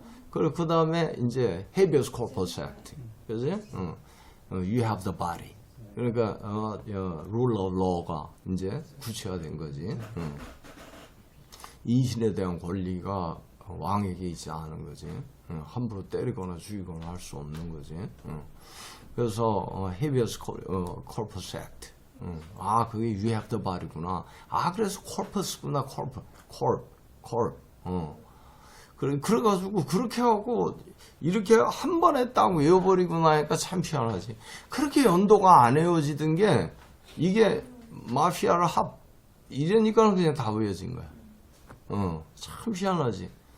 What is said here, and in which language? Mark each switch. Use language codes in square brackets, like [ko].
[ko] 그리고 그 다음에 이제 Habeas Corpus Act, 그지? [en] You have the body. [ko] 그러니까 Rule of Law가 이제 구체화된 거지. 인신에 대한 권리가 왕에게 있지 않은 거지. 함부로 때리거나 죽이거나 할 수 없는 거지. 그래서 Habeas Corpus Act. 그게 [en] You have the body [ko] 구나. 그래서 corpus구나. corp. 그래가지고 그렇게 하고 이렇게 한 번에 딱 외워버리고 나니까 참 희한하지. 그렇게 연도가 안 외워지던 게 이게 마피아를 이러니까 그냥 다 외워진 거야. 참 희한하지.